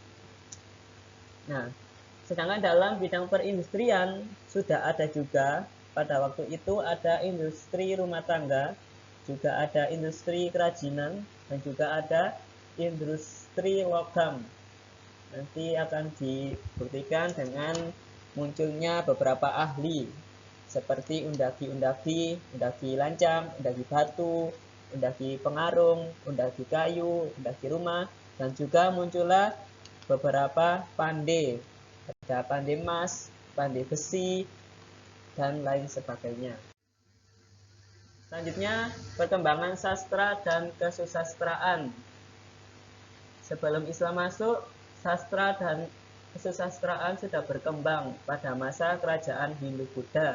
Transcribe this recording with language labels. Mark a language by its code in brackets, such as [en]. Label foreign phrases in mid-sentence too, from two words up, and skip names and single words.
[id] Nah, sedangkan dalam bidang perindustrian sudah ada juga pada waktu itu ada industri rumah tangga, juga ada industri kerajinan, dan juga ada industri logam. Nanti akan dibuktikan dengan munculnya beberapa ahli seperti undagi lancam, undagi batu, undagi pengarung, undagi kayu, undagi rumah, dan juga muncullah beberapa pandai. Ada pandai emas, pandai besi, dan lain sebagainya. Selanjutnya, perkembangan sastra dan kesusastraan. Sebelum Islam masuk, sastra dan kesusastraan sudah berkembang pada masa kerajaan Hindu-Buddha.